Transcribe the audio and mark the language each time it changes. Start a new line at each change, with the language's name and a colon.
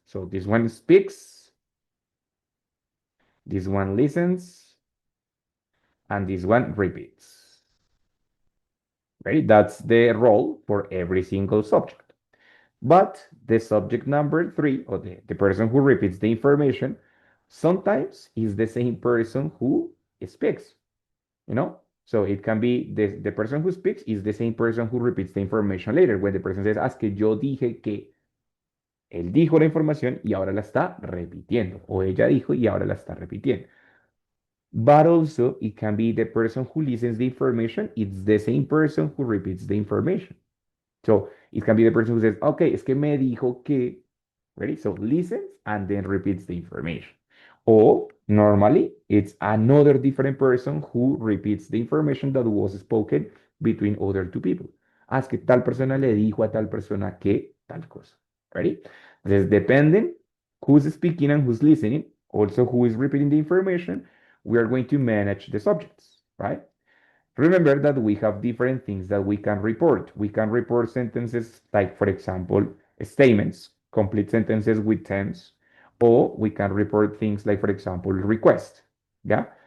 English: So this one speaks, this one listens, and this one repeats. Right? That's the role for every single subject. But the subject number three, or the person who repeats the information, sometimes is the same person who speaks, you know? So it can be the person who speaks is the same person who repeats the information later. When the person says,
Spanish: ah, es que yo dije que, él dijo la información y ahora la está repitiendo. O ella dijo y ahora la está repitiendo.
English: But also, it can be the person who listens the information. It's the same person who repeats the information. So it can be the person who says, okay,
Spanish: es que me dijo que,
English: ready? So listens and then repeats the information. Or normally it's another different person who repeats the information that was spoken between other two people.
Spanish: Ah, es que tal persona le dijo a tal persona que tal cosa.
English: Ready? Entonces, depending who's speaking and who's listening, also who is repeating the information, we are going to manage the subjects, right? Remember that we have different things that we can report. We can report sentences like, for example, statements, complete sentences with tense, or we can report things like, for example, request. Yeah.